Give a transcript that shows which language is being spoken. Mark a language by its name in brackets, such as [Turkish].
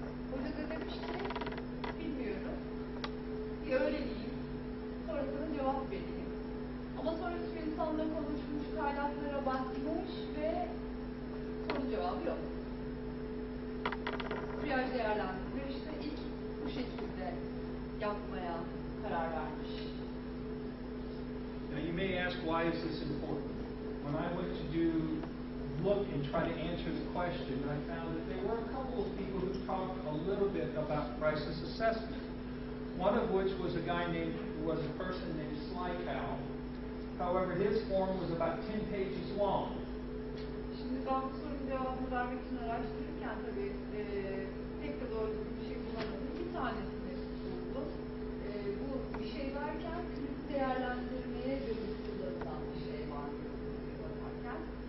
[Turkish] Hoca da demiş ki bilmiyorum, bir öğreneyim, sonra sana cevap vereyim. Ama sonra bir insanla konuşmuş, kaynaklara bakmış ve soru cevabı yok. Triyaj değerlendirme işte ilk bu şekilde yapmaya karar vermiş. [English] Now you may ask, why is this important? When I went to look and try to answer the question, I found that there were a couple of people who talked a little bit about crisis assessment. One of which was a person named Slykow. However, his form was about 10 pages long. [Turkish] Şimdi ben bu sorunun cevabını vermek için araştırırken tabii pek de doğru bir şey bulamadım. Bir tanesini buldum. Bu bir şey varken kriz değerlendirmeye dönük kullanılan bir şey var diye bakarken.